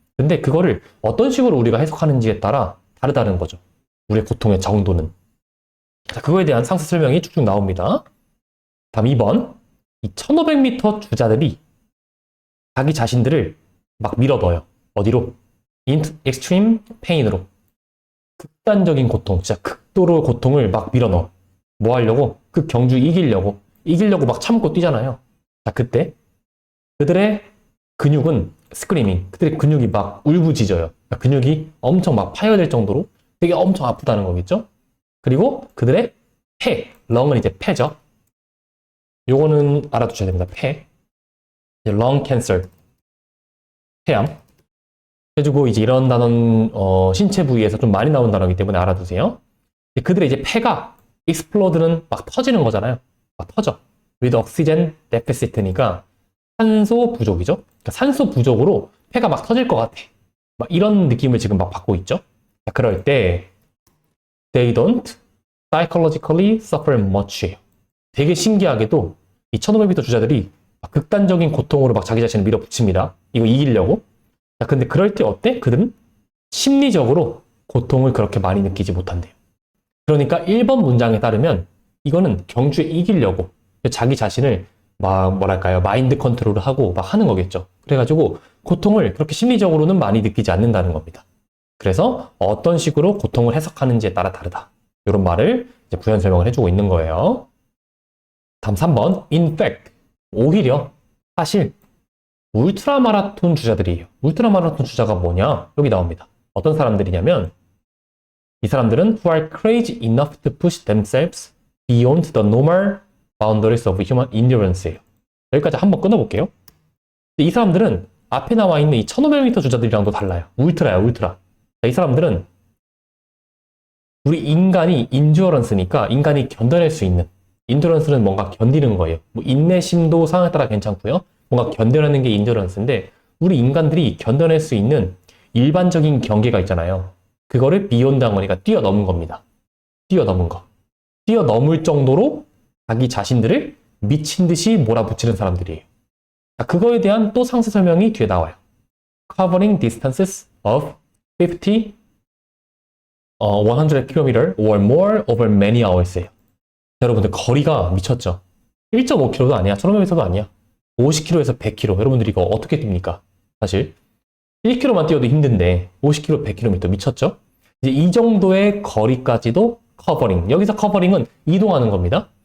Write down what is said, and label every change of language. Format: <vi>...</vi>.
<ko>근데 그거를 어떤 식으로 우리가 해석하는지에 따라 다르다는 거죠. 우리의 고통의 정도는. 자, 그거에 대한 상세 설명이 쭉쭉 나옵니다. 다음 2번. 이 1500m 주자들이 자기 자신들을 막 밀어넣어요. 어디로?</ko> <en>into extreme pain으로.</en> <ko>극단적인 고통, 진짜 극도로 고통을 막 밀어넣어. 뭐 하려고? 그 경주 이기려고 막 참고 뛰잖아요. 자, 그때 그들의 근육은 스크리밍, 그들의 근육이 막 울부짖어요. 근육이 엄청 막 파열될 정도로 되게 엄청 아프다는 거겠죠? 그리고 그들의 폐, 렁은 이제 폐죠. 요거는 알아두셔야 됩니다. 폐. lung cancer. 폐암. 해주고 이제 이런 단어는 신체 부위에서 좀 많이 나온 단어이기 때문에 알아두세요. 그들의 이제 폐가 explode는 막 터지는 거잖아요. 막 터져.</ko> <en>with oxygen deficit니까</en> <ko>산소 부족이죠. 그러니까 산소 부족으로 폐가 막 터질 것 같아. 막 이런 느낌을 지금 막 받고 있죠. 자, 그럴 때</ko> <en>they don't psychologically suffer much.</en> <ko>되게 신기하게도 이 1500m 주자들이 막 극단적인 고통으로 막 자기 자신을 밀어붙입니다. 이거 이기려고. 자, 근데 그럴 때 어때? 그들은 심리적으로 고통을 그렇게 많이 느끼지 못한대요. 그러니까 1번 문장에 따르면 이거는 경주에 이기려고 자기 자신을 막 뭐랄까요, 마인드 컨트롤을 하고 막 하는 거겠죠. 그래가지고 고통을 그렇게 심리적으로는 많이 느끼지 않는다는 겁니다. 그래서 어떤 식으로 고통을 해석하는지에 따라 다르다. 이런 말을 이제 부연 설명을 해주고 있는 거예요. 다음 3번.</ko> <en>In fact,</en> <ko>오히려 사실 울트라 마라톤 주자들이에요. 울트라 마라톤 주자가 뭐냐? 여기 나옵니다. 어떤 사람들이냐면 이 사람들은</ko> <en>who are crazy enough to push themselves beyond the normal boundaries of human endurance예요.</en> <ko>여기까지 한번 끊어볼게요. 이 사람들은 앞에 나와 있는 이 1500m 주자들이랑도 달라요. 울트라야, 울트라. 자, 이 사람들은 우리 인간이 인듀어런스니까 인간이 견뎌낼 수 있는, 인듀어런스는 뭔가 견디는 거예요. 뭐 인내심도 상황에 따라 괜찮고요. 뭔가 견뎌내는 게 인듀어런스인데 우리 인간들이 견뎌낼 수 있는 일반적인 경계가 있잖아요. 그거를 비욘드 한 거니까 뛰어넘은 겁니다. 뛰어넘은 거. 뛰어넘을 정도로 자기 자신들을 미친 듯이 몰아붙이는 사람들이에요. 자, 그거에 대한 또 상세 설명이 뒤에 나와요.</ko> <en>Covering distances of 50, 100km or more over many hours예요.</en> <ko>여러분들 거리가 미쳤죠? 1.5km도 아니야. 1500m도 아니야. 50km에서 100km. 여러분들 이거 어떻게 뜁니까? 사실 1km만 뛰어도 힘든데 50km, 100km 미쳤죠? 이제 이 정도의 거리까지도 커버링. 여기서 커버링은 이동하는 겁니다.</ko>